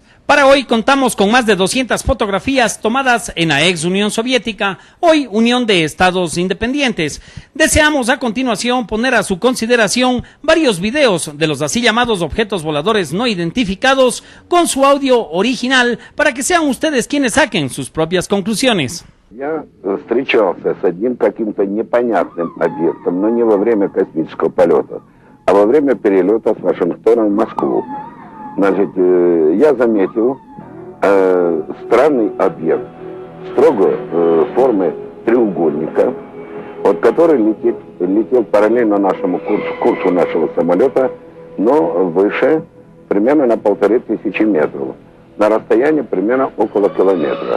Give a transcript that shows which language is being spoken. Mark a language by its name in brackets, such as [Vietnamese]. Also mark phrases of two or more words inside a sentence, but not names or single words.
[Spanish] Para hoy contamos con más de 200 fotografías tomadas en la ex Unión Soviética, hoy Unión de Estados Independientes. Deseamos a continuación poner a su consideración varios videos de los así llamados objetos voladores no identificados con su audio original para que sean ustedes quienes saquen sus propias conclusiones. [Russian] Я встречался с одним каким-то непонятным объектом, но не во время космического полета, а во время перелета с Вашингтона в Москву. Значит, я заметил странный объект, строго формы треугольника, вот, который летел параллельно нашему курсу нашего самолета, но выше, примерно на 1500 метров, на расстоянии примерно около километра.